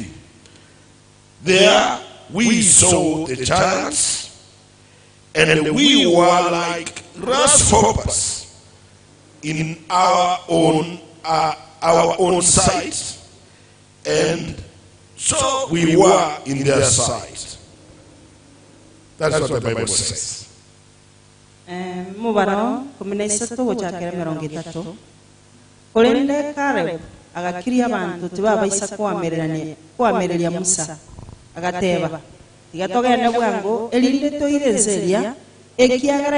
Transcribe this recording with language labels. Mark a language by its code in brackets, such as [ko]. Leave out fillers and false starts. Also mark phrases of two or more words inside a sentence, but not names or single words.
[en] There we saw the giants, and we were like grasshoppers in our own sight, and so we were in their sight. That's what the Bible says. [guz] Agakiria abantu tibabaisa kwamererya Musa agateba tigatogenda bwango elinde toirenseria ekiagara